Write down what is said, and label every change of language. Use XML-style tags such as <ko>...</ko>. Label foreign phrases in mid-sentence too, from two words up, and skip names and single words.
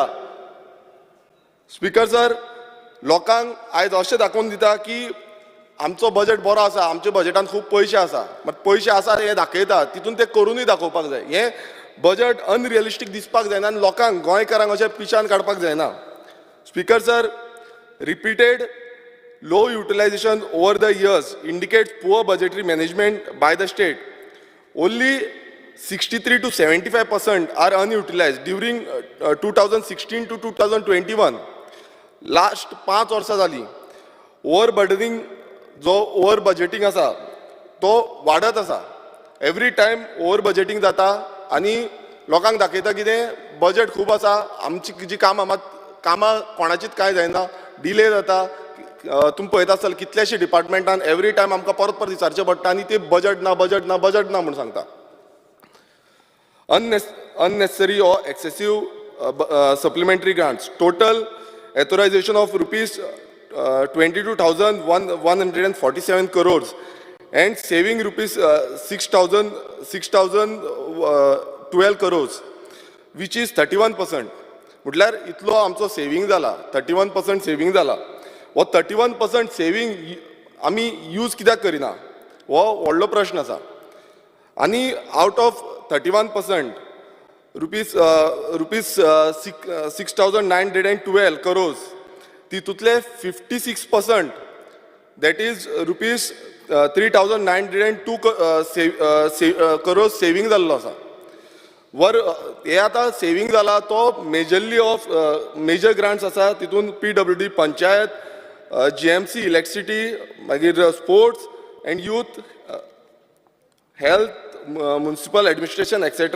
<kok>स्पीकर सर, लोकांक आयज अशें दाखोवन दिता की आमचो बजेट बरो आसा, आमच्या बजेटान खूब पयशे आसा, मात पयशे आसा हे दाखयता, तितून ते करूनय दाखोवपाक जाय. हे बजट अनरियलिस्टीक दिसपाक जायना आनी लोकांक गोंयकारांक अशें पिशान काडपाक जायना. स्पीकर सर,</kok> <en>repeated low utilization over the years indicates poor budgetary management by the state. Only 63 to 75% are unutilized during 2016 to 2021.</en> <kok>Last 5 वर्सां जाली.</kok> <en>over burdening</en> <kok>जो</kok> <en>over budgeting</en> <kok>आसा तो वाडत आसा.</kok> <en>every time over budgeting</en> <kok>जाता आनी लोकांक दाखयता कितें बजेट खूब आसा, आमची जी कामां कोणाचीच कांय जायना, डिले जाता. तुम्ही पळयता आसतले कितलेशे डिपार्टमेंटान</kok> <en>every time</en> <kok>आमकां परत परत विचारचें पडटा आनी ते बजेट ना म्हणून सांगता.</kok> <en>unnecessary or excessive supplementary grants. Total authorization of rupees 22,147 crores and saving rupees 6,012 crores, which is 31%.</en> <kok>म्हटल्यार इतलो आमचो सेविंग जाला, 31% सेविंग जाला. वो 31% सेविंग आमी यूज कित्याक करिना हो व्हडलो प्रश्न आसा. आनी</kok> <en>out of 31% rupees 6,912 crores,</en> <kok>तितूंतले 56%</kok> <en>that is rupees 3,902 crores</en> <kok>सेविंग जाल्लो आसा. हे आतां सेविंग जाला तो</kok> <en>majorly of major grants</en> <kok>आसा. तितून PWD पंचायत, GMC इलेक्ट्रिसिटी, मागीर</kok> <en>sports and youth,</en> <kok>हेल्थ,</kok> <en>municipal administration etcetera.</en>